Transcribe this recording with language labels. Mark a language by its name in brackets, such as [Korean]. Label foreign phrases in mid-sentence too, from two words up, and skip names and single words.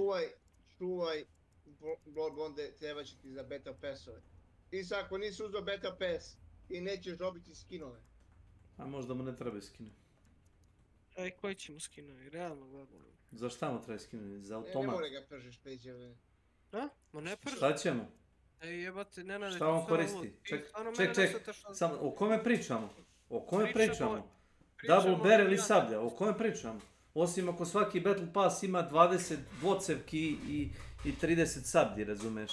[Serbian] Čuvaj Blood Bonde, treba će ti za [English] beta passove. [Serbian] Ti sad ako nisi uzeo [English] beta pass, [Serbian] ti nećeš dobiti skinove. A možda mu ne treba skinu. Aj, koji ćemo skinovi, realno gledano. Za šta mu treba skinu? Za Ne automat? more ga pržiš Peđe. A? Ma ne prži. Šta ćemo? Ej jebate, Nenade, Šta on koristi? Ček, samo, o kome pričamo? O kome pričamo? [English] Double barrel [Serbian] ili sablja, o kome pričamo? Osim ako svaki Battle Pass ima 20 dvocevki i 30 sablji, razumeš?